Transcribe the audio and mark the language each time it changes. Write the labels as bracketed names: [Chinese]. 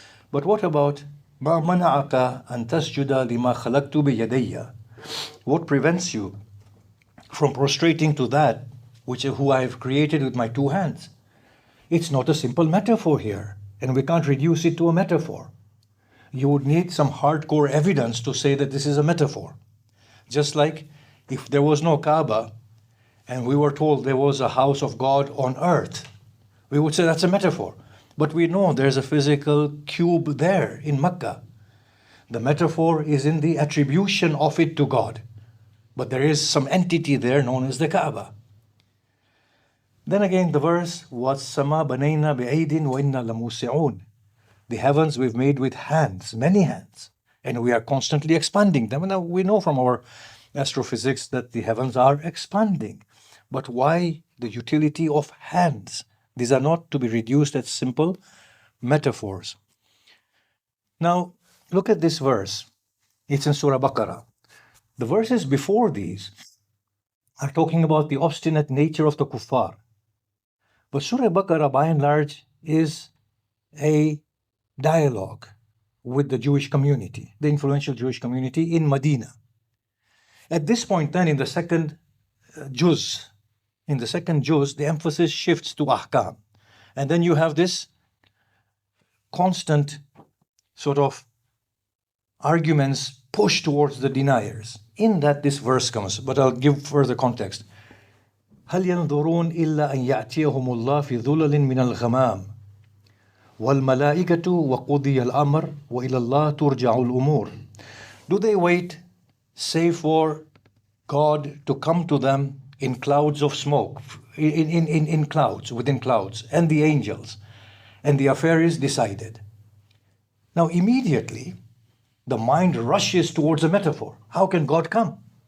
[English] But what about [Arabic] مَا مَنَعَكَ أَن تَسْجُدَ لِمَا خَلَقْتُ بِيَدَيَّ? [English] What prevents you from prostrating to that who I have created with my 2 hands? It's not a simple metaphor here, and we can't reduce it to a metaphor. You would need some hardcore evidence to say that this is a metaphor. Just like if there was no Kaaba and we were told there was a house of God on earth, we would say that's a metaphor. But we know there's a physical cube there in Mecca. The metaphor is in the attribution of it to God. But there is some entity there known as the Kaaba. Then again the verse, [Arabic] وَالسَّمَا بَنَيْنَا بِأَيْدٍ وَإِنَّا لَمُوسِعُونَ. [English] The heavens we've made with hands, many hands, and we are constantly expanding them. Now we know from our astrophysics that the heavens are expanding. But why the utility of hands? These are not to be reduced as simple metaphors. Now, look at this verse. It's in Surah Baqarah. The verses before these are talking about the obstinate nature of the kuffar. But Surah Baqarah, by and large, is a dialogue with the Jewish community, the influential Jewish community in Medina. At this point then, in the second juz, the emphasis shifts to ahkam. And then you have this constant sort of arguments push towards the deniers. In that this verse comes, but I'll give further context. [Arabic] هل ينظرون إلا أن يأتيهم الله في ظلل من الغمام وَالْمَلَائِكَةُ وَقُضِيَ الْأَمْرُ وَإِلَى اللَّهِ تُرْجَعُ الْأُمُورُ. [English] Do they wait, save for God to come to them in clouds of smoke, in clouds, within clouds, and the angels, and the affair is decided? Now immediately, the mind rushes towards a metaphor. How can God come?